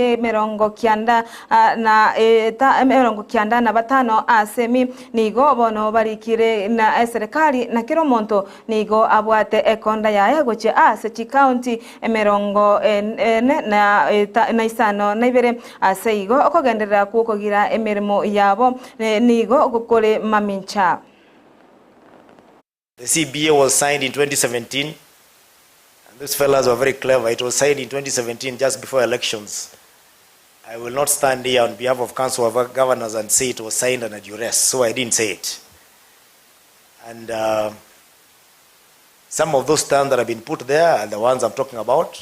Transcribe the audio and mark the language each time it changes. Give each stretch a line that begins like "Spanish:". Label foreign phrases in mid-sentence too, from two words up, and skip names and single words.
Gusii: 90 na batano asemi nigo bono barikire na serikali na kiromonto nigo abwate ekonda yae goche ase chi county 90 na ibere aseigo okogenderera kukogira emirimo yabo nigo gukore mamincha.
English: The CBA was signed in 2017, and those fellas were very clever. It was signed in 2017, just before elections. I will not stand here on behalf of Council of Governors and say it was signed under duress, so I didn't say it. And some of those terms that have been put there are the ones I'm talking about.